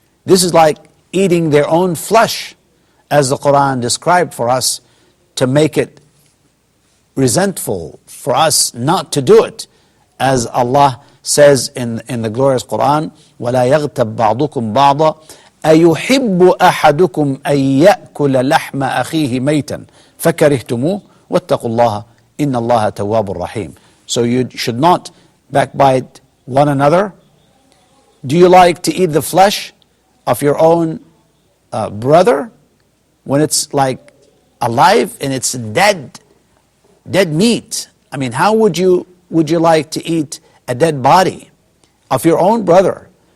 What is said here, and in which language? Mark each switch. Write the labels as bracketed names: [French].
[English] This is like eating their own flesh, as the Quran described for us, to make it resentful for us not to do it. As Allah says in the glorious Quran, [Arabic] وَلَا يَغْتَبْ بَعْضُكُمْ بَعْضًا أَيُحِبُّ أَحَدُكُمْ أَن يَأْكُلَ لَحْمَ أَخِيهِ مَيْتًا فَكَرِهْتُمُوهُ وَاتَّقُوا اللَّهَ إِنَّ اللَّهَ تَوَّابٌ رَحِيمٌ. [English] So you should not backbite one another. Do you like to eat the flesh of your own brother when it's like alive and it's dead meat? I mean, how would you like to eat a dead body of your own brother?